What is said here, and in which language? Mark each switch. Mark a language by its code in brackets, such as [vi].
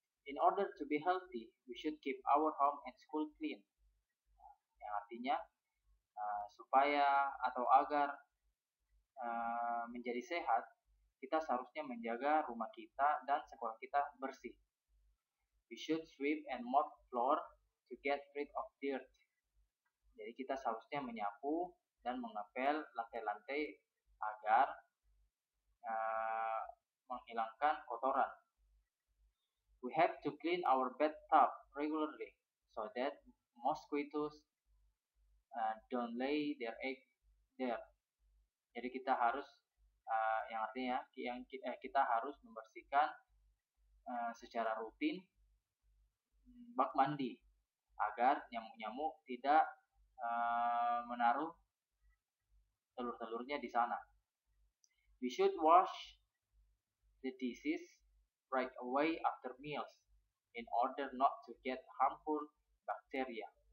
[en] In order to be healthy, we should keep our home and school clean. [id] Yang artinya supaya atau agar menjadi sehat, kita seharusnya menjaga rumah kita dan sekolah kita bersih. [en] We should sweep and mop floor to get rid of dirt. [id] Jadi kita seharusnya menyapu dan mengepel lantai-lantai agar menghilangkan kotoran. [en] We have to clean our bathtub regularly so that mosquitoes don't lay their eggs there. [id] Jadi kita harus yang artinya kita harus membersihkan secara rutin bak mandi agar nyamuk-nyamuk tidak menaruh telur-telurnya di sana. [en] We should wash the dishes right away after meals in order not to get harmful bacteria.